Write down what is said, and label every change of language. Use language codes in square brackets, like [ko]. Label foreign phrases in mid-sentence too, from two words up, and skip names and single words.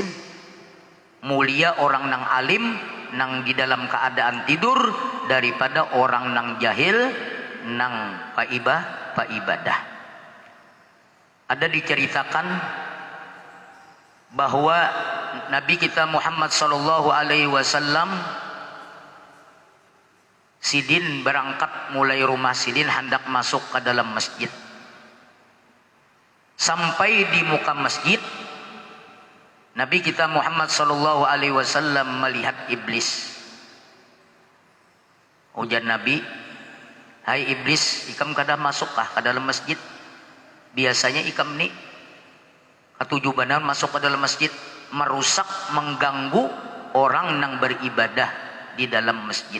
[bjn] Mulia orang nang alim nang di dalam keadaan tidur daripada orang nang jahil nang ibadah. Ada diceritakan bahwa Nabi kita Muhammad sallallahu alaihi wasallam sidin berangkat mulai rumah sidin hendak masuk ke dalam masjid. Sampai di muka masjid, Nabi kita Muhammad sallallahu alaihi wasallam melihat iblis. Ujar Nabi, "Hai iblis, ikam kada masukkah ke dalam masjid? Biasanya ikam ni ketujuh banar masuk ke dalam masjid, merusak, mengganggu orang yang beribadah di dalam masjid.